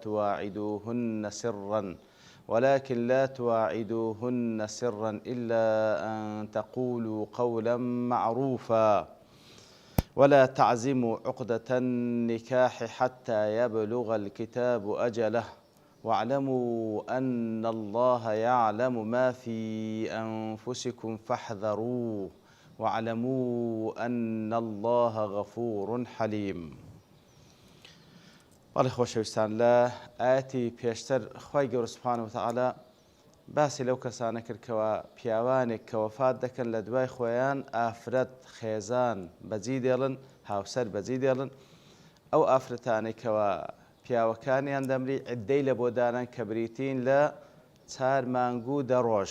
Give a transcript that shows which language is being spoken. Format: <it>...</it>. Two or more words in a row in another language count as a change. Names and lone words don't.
<ar>لا تواعدوهن سرا إلا أن تقولوا قولا معروفا ولا تعزموا عقدة النكاح حتى يبلغ الكتاب أجله واعلموا أن الله يعلم ما في أنفسكم فاحذروه واعلموا أن الله غفور حليم.</ar> <ckb>بەڵێ خۆشەویستان لە ئاەتی پێشتر خوای گەورە</ckb> <ar>سوبحانەهو وتەعالا</ar> <ckb>باسی لەو کەسانە کرد کەوە پیاوانێک کە وەفات دەکەن لە دوای خۆیان ئافرەت خێزان بەجی دێڵن هاوسەر بەجی دێڵن ئەو ئافرەتانەی کەوە پیاوەکانیان دەمری عیددەی لە بۆ دانان کە بریتین لە 4 مانگ و 10 ڕۆژ.</ckb>